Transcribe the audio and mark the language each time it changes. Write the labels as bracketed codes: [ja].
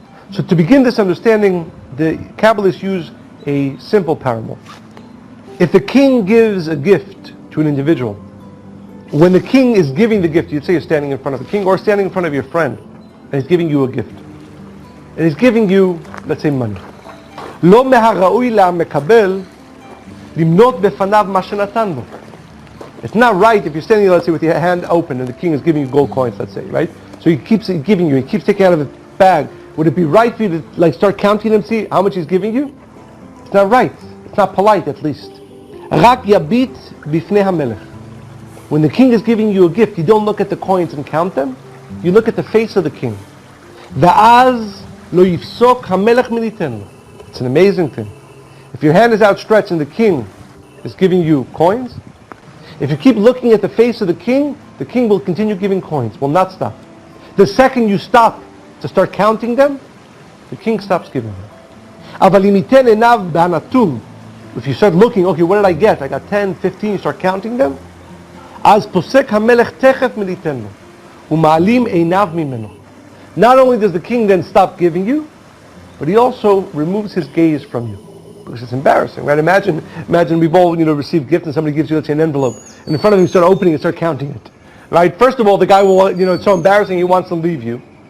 [en] So to begin this understanding, the Kabbalists use a simple parable. If the king gives a gift to an individual, when the king is giving the gift, you'd say you're standing in front of the king or standing in front of your friend, and he's giving you a gift. And he's giving you, let's say, money. [he] לא מהראוי למקבל למנות בפניו מה שנתן בו. [en] It's not right if you're standing there, let's say, with your hand open and the king is giving you gold coins, let's say, right? So he keeps giving you, he keeps taking out of his bag. Would it be right for you to start counting them, see how much he's giving you? It's not right. It's not polite, at least. [he] רק יביט בפני המלך. [en] When the king is giving you a gift, you don't look at the coins and count them. You look at the face of the king. [he] ואז לא יפסוק המלך מליתן לו. [en] It's an amazing thing. If your hand is outstretched and the king is giving you coins, if you keep looking at the face of the king will continue giving coins, will not stop. The second you stop to start counting them, the king stops giving them. [he] אבל אם ייתן עיניו בהנתון, [en] if you start looking, okay, what did I get? I got 10, 15, you start counting them, [he] אז פוסק המלך תכף מליתן לו, ומעלים עיניו ממנו. [en] Not only does the king then stop giving you, but he also removes his gaze from you. Because it's embarrassing, right? Imagine we've all, received gifts and somebody gives you, let's say, an envelope. And in front of him you start opening and start counting it. Right? First of all, the guy will, it's so embarrassing he wants to leave you.